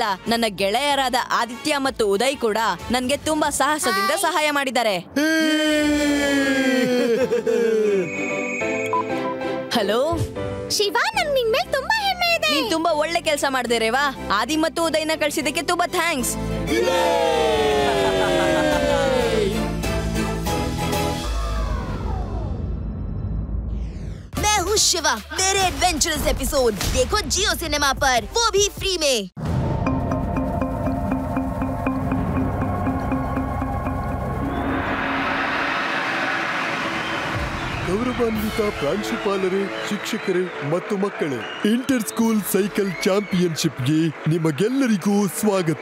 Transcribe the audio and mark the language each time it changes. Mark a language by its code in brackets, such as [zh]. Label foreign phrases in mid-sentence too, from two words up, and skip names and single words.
[kn] ನನ್ನ ಗೆಳೆಯರಾದ ಆದಿತ್ಯ ಮತ್ತು ಉದಯ್ ಕೂಡ ನನ್ಗೆ ತುಂಬಾ ಸಾಹಸದಿಂದ ಸಹಾಯ ಮಾಡಿದ್ದಾರೆ. ಹಲೋ ಶಿವ, ನಂಗ್ ನಿನ್ ಮೇಲೆ ತುಂಬಾ ಹೆಮ್ಮೆ ಇದೆ. ನೀನ್ ತುಂಬಾ ಒಳ್ಳೆ ಕೆಲಸ ಮಾಡಿದೆ ರೇವಾ. ಆದಿ ಮತ್ತು ಉದಯ್ನ ಕಳ್ಸಿದ್ದಕ್ಕೆ ತುಂಬಾ ಥ್ಯಾಂಕ್ಸ್. [hi] मैं हूँ शिवा। मेरे [en] adventurous episode [hi] देखो जियो सिनेमा पर, वो भी फ्री में। [kn] ಗೌರವಾನ್ವಿತ ಪ್ರಾಂಶುಪಾಲರೇ, ಶಿಕ್ಷಕರೇ ಮತ್ತು ಮಕ್ಕಳೇ, [en] inter school cycle [kn] ಚಾಂಪಿಯನ್ಶಿಪ್ಗೆ ನಿಮಗೆಲ್ಲರಿಗೂ ಸ್ವಾಗತ.